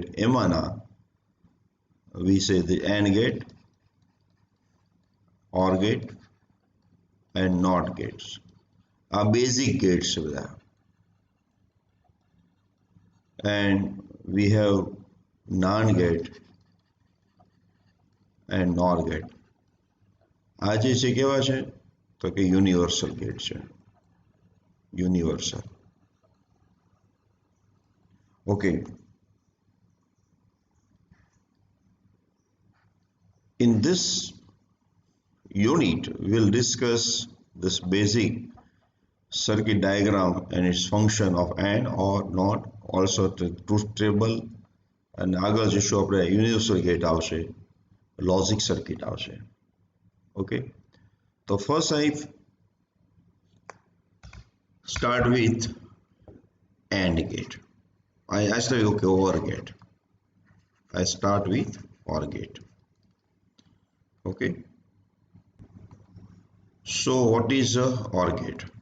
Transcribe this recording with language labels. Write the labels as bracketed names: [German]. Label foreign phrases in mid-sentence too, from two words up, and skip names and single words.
[English] Emana we say the AND gate, OR gate and NOT gates are basic gates. And we have NAND gate and NOR gate. [Gujarati] આ જે છે કેવા છે? તો કે [English] universal gate [Gujarati] છે, યુનિવર્સલ. [English] Okay, in this unit we'll discuss this basic circuit diagram and its function of AND or NOT, also the truth table, and [Gujarati] આગળ જઈશું આપણે યુનિવર્સલ ગેટ આવશે, લોજિક સર્કિટ આવશે. [English] Okay, so first I start with AND gate. I say okay, OR gate. I start with OR gate. Okay, so what is a OR gate?